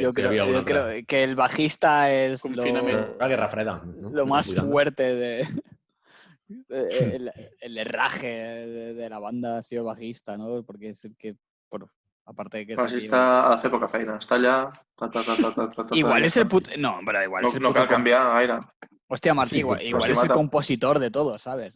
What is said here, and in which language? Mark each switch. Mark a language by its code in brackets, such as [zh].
[es] Yo creo que el bajista es [ca] la Guerra Freda, ¿no? [es] Lo más fuerte el herraje de la banda ha sido el bajista, ¿no? Porque es el que, bueno, aparte de que... El bajista hace poca [ca] feina, està allà... [es] Igual es el puto... No, pero igual es el puto... [ca] No cal canviar gaire. [es] Hostia, Martí, igual es el compositor de todo, ¿sabes?